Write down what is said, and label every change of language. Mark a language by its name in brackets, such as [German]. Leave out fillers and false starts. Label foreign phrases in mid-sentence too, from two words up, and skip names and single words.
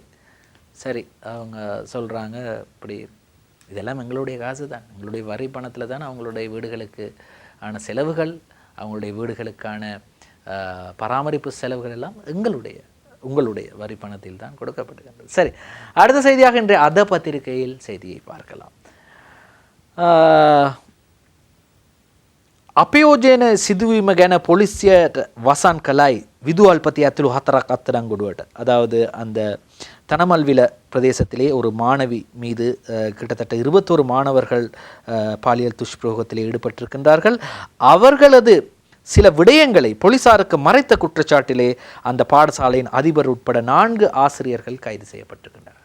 [Tamil] சரி, அவங்க சொல்கிறாங்க இப்படி இதெல்லாம் எங்களுடைய காசு தான், எங்களுடைய வரி பணத்தில் தான் அவங்களுடைய வீடுகளுக்கு ஆன செலவுகள், அவங்களுடைய வீடுகளுக்கான பராமரிப்பு செலவுகள் எல்லாம் உங்களுடைய வரி பணத்தில் தான் கொடுக்கப்பட்டிருக்கின்றது. சரி, அடுத்த செய்தியாக இன்றைய அத பத்திரிகையில் செய்தியை பார்க்கலாம். [Sinhala] අපයෝජන සිදුවීම ගැන පොලිසියට වසන් කළයි විදුහල්පති ඇතුළු 4ක් අත්අඩංගුවට. [Tamil] அதாவது அந்த தனமல்வில பிரதேசத்திலே ஒரு மாணவி மீது கிட்டத்தட்ட 21 மாணவர்கள் பாலியல் துஷ்பிரயோகத்திலே ஈடுபட்டிருக்கின்றார்கள். அவர்களது சில விடயங்களை போலீசாருக்கு மறைத்த குற்றச்சாட்டிலே அந்த பாடசாலையின் அதிபர் உட்பட 4 ஆசிரியர்கள் கைது செய்யப்பட்டிருக்கின்றனர்.